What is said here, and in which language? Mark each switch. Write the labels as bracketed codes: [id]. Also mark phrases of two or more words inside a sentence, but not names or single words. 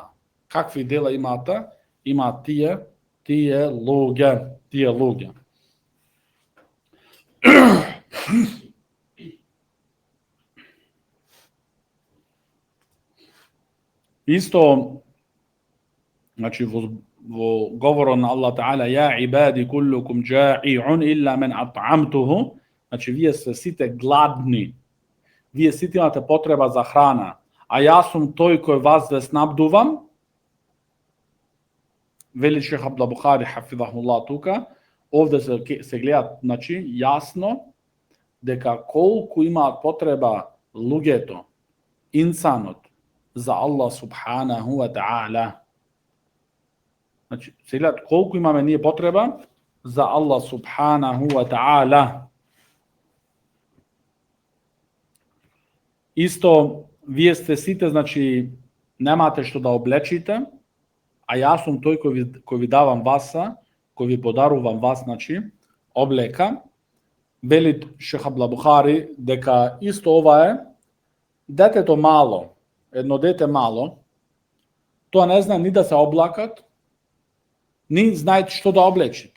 [mk] Какви дела имаат тие луѓе. Исто, значи, во говорот на [ar] الله تعالى, يا عبادي كلكم جائع إلا من أطعمته, [mk] значи вие се сите гладни, вие сите имате потреба за храна, а јас сум тој кој вас ве снабдувам. Вели Шех Абдул Бухари хафизахуллах тука, овде се гледа, значи, јасно дека колку имаат потреба луѓето, инсанот, за [ar] الله سبحانه وتعالى. [mk] Значи, се гледат колку имаме ние потреба за [ar] الله سبحانه وتعالى. [mk] Исто, вие сте сите, значи, немате што да облечите, а јас сум тој кој ви давам васа, кој ви подарувам вас, значи, облека. Вели Шех Абдул Бухари дека исто ова е детето мало, едно дете мало, тоа не знае ни да се облакат, ни знаете што да облечите.